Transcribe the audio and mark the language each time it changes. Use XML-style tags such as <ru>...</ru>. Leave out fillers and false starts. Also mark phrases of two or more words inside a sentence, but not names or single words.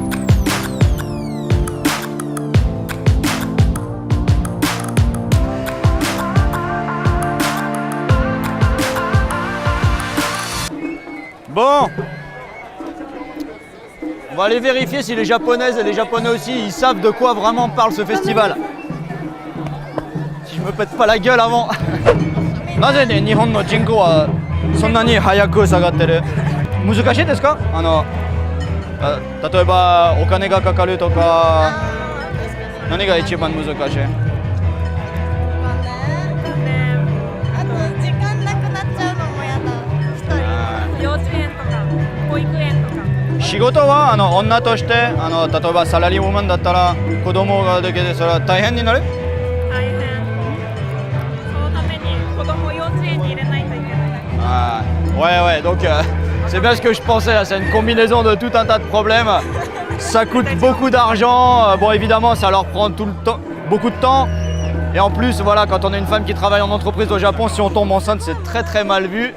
<fr>Bon, on va aller vérifier si les Japonaises et les Japonais aussi, ils savent de quoi vraiment parle ce festival. Si je me pète pas la gueule avant.</fr> <ja>なぜね、日本の人口はそんなに早く下がってる？難しいですか？例えばお金がかかるとか、何が一番難しい？あと時間なくなっちゃうのもやだ。一人。幼稚園とか保育園とか。仕事は女として例えばサラリーウーマンだったら子供ができてそれは大変になる？大変。そのために子供を幼稚園に入れないといけない。</ja> <fr>Ah, ouais, donc c'est bien ce que je pensais, c'est une combinaison de tout un tas de problèmes. Ça coûte beaucoup d'argent, bon évidemment ça leur prend tout le temps, beaucoup de temps. Et en plus, voilà, quand on est une femme qui travaille en entreprise au Japon, si on tombe enceinte, c'est très très mal vu.</fr>